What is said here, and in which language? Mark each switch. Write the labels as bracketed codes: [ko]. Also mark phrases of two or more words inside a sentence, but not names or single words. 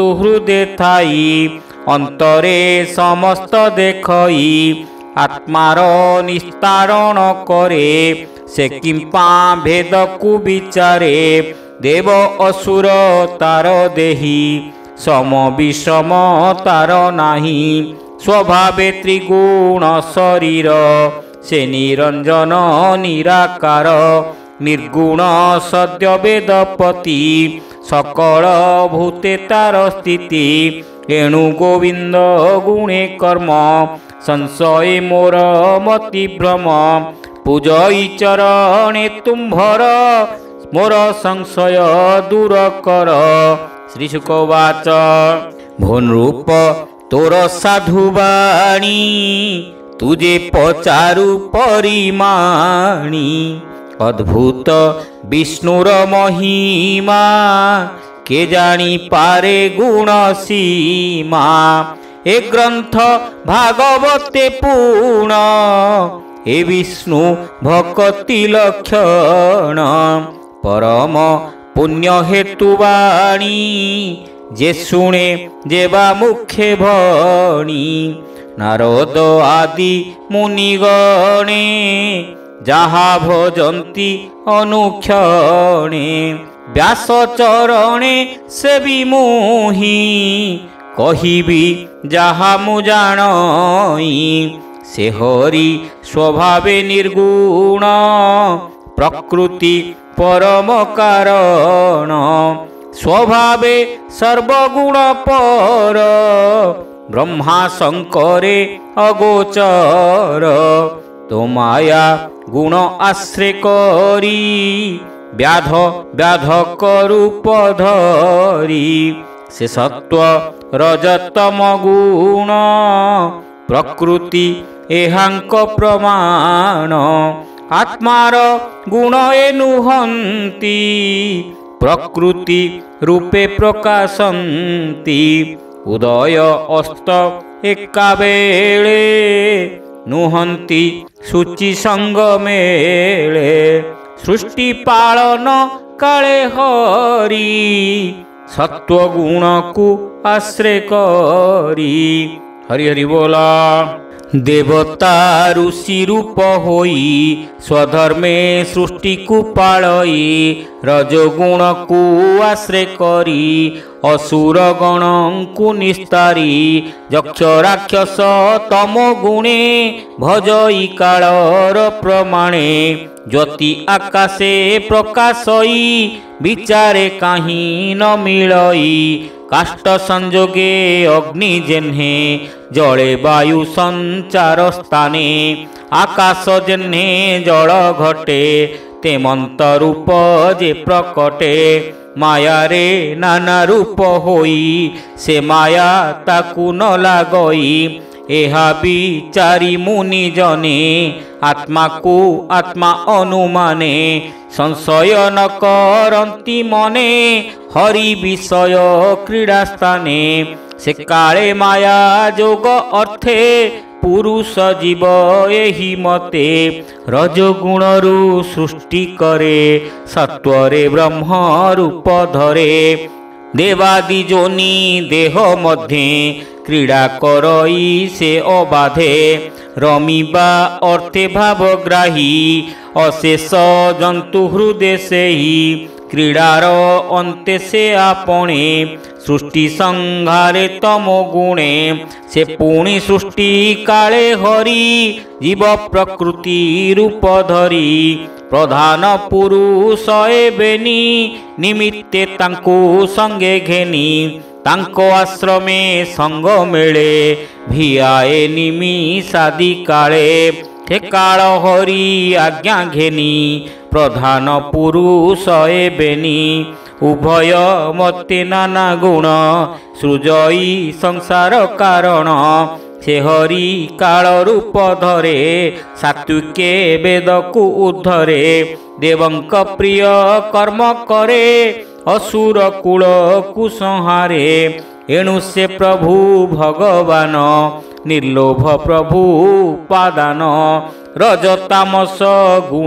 [or] ହୃଦୟ ଥାଇ ଅନ୍ତରେ ସମସ୍ତ ଦେଖଇ ଆତ୍ମାର ନିସ୍ତାରଣ କରେ ସେ କିମ୍ପା ଭେଦ କୋ ବିଚାରେ ଦେବ ଅସୁର ତାର ଦେହୀ ସମ ବିଷମ ତାର ନାହିଁ ସ୍ୱଭାବେ ତ୍ରିଗୁଣ ଶରୀର ସେ ନିରଞ୍ଜନ ନିରାକାର ନିର୍ଗୁଣ ସଦ୍ୟ ବେଦପତି ସକଳ ଭୂତେ ତାର ସ୍ଥିତି ଏଣୁ ଗୋବିନ୍ଦ ଗୁଣେ କର୍ମ ସଂଶୟ ମୋର ମତି ଭ୍ରମ ପୂଜଇ ଚରଣେ ତୁମ୍ଭର ମୋର ସଂଶୟ ଦୂର କର। ଶ୍ରୀ ଶୁକବାଚ ଭୋ ନୃପ ତୋର ସାଧୁବାଣୀ ତୁଝେ ପଚାରୁ ପରିମାଣୀ ଅଦ୍ଭୁତ ବିଷ୍ଣୁର ମହିମା କେ ଜାଣି ପାରେ ଗୁଣ ସୀମା ଏ ଗ୍ରନ୍ଥ ଭାଗବତେ ପୂର୍ଣ୍ଣ ଏ ବିଷ୍ଣୁ ଭକ୍ତି ଲକ୍ଷଣ ପରମ ପୁଣ୍ୟ ହେତୁବାଣୀ ଯେ ଶୁଣେ ଯେବା ମୁଖେ ଭଣି ନାରଦ ଆଦି ମୁନିଗଣେ ଯାହା ଭଜନ୍ତି ଅନୁକ୍ଷଣେ ବ୍ୟାସ ଚରଣେ ସେବି ମୁହିଁ କହିବି ଯାହା ମୁଁ ଜାଣଇ ସେ ହରି ସ୍ୱଭାବେ ନିର୍ଗୁଣ ପ୍ରକୃତି ପରମ କାରଣ ସ୍ୱଭାବେ ସର୍ବଗୁଣ ପର ବ୍ରହ୍ମା ଶଙ୍କରେ ଅଗୋଚର ତୋ ମାୟା ଗୁଣ ଆଶ୍ରୟ କରି ବ୍ୟାଧ ବ୍ୟାଧକ ରୂପ ଧରି ସେ ସତ୍ତ୍ୱ ରଜତମ ଗୁଣ ପ୍ରକୃତି ଏହାଙ୍କ ପ୍ରମାଣ ଆତ୍ମାର ଗୁଣ ଏନୁହନ୍ତି ପ୍ରକୃତି ରୂପେ ପ୍ରକାଶନ୍ତି ଉଦୟ ଅସ୍ତ ଏକା ବେଳେ ନୁହନ୍ତି ଶୁଚି ସଙ୍ଗ ମେଳେ ସୃଷ୍ଟି ପାଳନ କାଳେ ହରି ସତ୍ତ୍ୱଗୁଣ କୁ ଆଶ୍ରୟ କରି। ହରି ହରି ବୋଲ। ଦେବତା ଋଷି ରୂପ ହୋଇ ସ୍ୱଧର୍ମେ ସୃଷ୍ଟି କୁ ପାଳଇ ରଜଗୁଣ କୁ ଆଶ୍ରୟ କରି ଅସୁର ଗଣ କୁ ନିସ୍ତାରି ଯକ୍ଷ ରାକ୍ଷସ ତମ ଗୁଣେ ଭଜଇ କାଳର ପ୍ରମାଣେ ଜ୍ୟୋତି ଆକାଶେ ପ୍ରକାଶଇ ବିଚାରେ କହିଁ ନ ମିଳଇ କାଷ୍ଠ ସଂଯୋଗେ ଅଗ୍ନି ଯେହ୍ନେ ଜଳେ ବାୟୁ ସଞ୍ଚାର ସ୍ଥାନେ ଆକାଶ ଯେହ୍ନେ ଜଳ ଘଟେ ତେମନ୍ତ ରୂପ ଯେ ପ୍ରକଟେ ମାୟା ରେ ନାନା ରୂପ ହୋଇ ସେ ମାୟା ତାକୁ ନ ଲାଗଇ ଏହା ବିଚାରି ମୁନି ଜନେ ଆତ୍ମା କୁ ଆତ୍ମା ଅନୁମାନେ ସଂଶୟ ନ କରନ୍ତି ମନେ ହରି ବିଷୟ କ୍ରୀଡ଼ା ସ୍ଥାନେ ସେ କାଳେ ମାୟା ଯୋଗ ଅର୍ଥେ ପୁରୁଷ ଜୀବ ଏହି ମତେ ରଜଗୁଣରୁ ସୃଷ୍ଟି କରେ ସତ୍ୱରେ ବ୍ରହ୍ମ ରୂପ ଧରେ ଦେବାଦି ଯୋନି ଦେହ ମଧ୍ୟେ କ୍ରୀଡ଼ା କରଇ ସେ ଅବାଧେ ରମିବା ଅର୍ଥେ ଭାବଗ୍ରାହୀ ଅଶେଷ ଜନ୍ତୁ ହୃଦୟ ସେହି କ୍ରୀଡ଼ାର ଅନ୍ତେ ସେ ଆପଣେ ସୃଷ୍ଟି ସଂହାରେ ତମ ଗୁଣେ ସେ ପୁଣି ସୃଷ୍ଟି କାଳେ ହରି ଜୀବ ପ୍ରକୃତି ରୂପ ଧରି ପ୍ରଧାନ ପୁରୁଷ ଏବେନି ନିମିତ୍ତେ ତାଙ୍କୁ ସଙ୍ଗେ ଘେନି ତାଙ୍କୁ ଆଶ୍ରମେ ସଙ୍ଗ ମେଳେ ଭିୟାଏ ନିମିଷାଦି କାଳେ ହେ କାଳ ହରି ଆଜ୍ଞା ଘେନି ପ୍ରଧାନ ପୁରୁଷ ଏବେନି ଉଭୟ ମତେ ନାନା ଗୁଣ ସୃଜଇ ସଂସାର କାରଣ ସେ ହରି କାଳ ରୂପ ଧରେ ସାତ୍ତ୍ୱିକେ ବେଦ କୁ ଉଦ୍ଧରେ ଦେବଙ୍କ ପ୍ରିୟ କର୍ମ କରେ ଅସୁର କୁଳ କୁସଂହାରେ ଏଣୁ ସେ ପ୍ରଭୁ ଭଗବାନ ନିର୍ଲୋଭ ପ୍ରଭୁ ପାଦାନ ରଜତାମସ ଗୁଣ